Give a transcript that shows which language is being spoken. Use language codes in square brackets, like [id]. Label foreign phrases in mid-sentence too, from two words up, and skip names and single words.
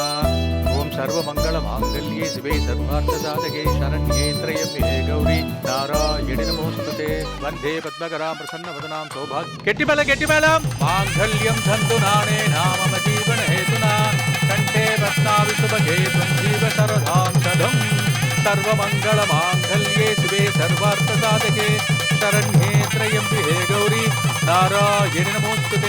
[sa] ओम् सर्वमङ्गल माङ्गल्ये शिवे सर्वार्थसाधके शरण्ये त्र्यम्बके गौरि नारायणि नमोऽस्तुते. वन्दे पद्मकरां प्रसन्नवदनां सौभाग्य. கெட்டிமேளம் माङ्गल्यं तन्तुनाने नाम जीवन हेतुना कण्ठे रत्नावि सुभगे त्वं जीव शरदां शतम्. सर्वमंगल मांगल्ये शिवे सर्वार्थ साधके शरण्ये त्र्यंबके गौरी नारायणि नमोस्तुते.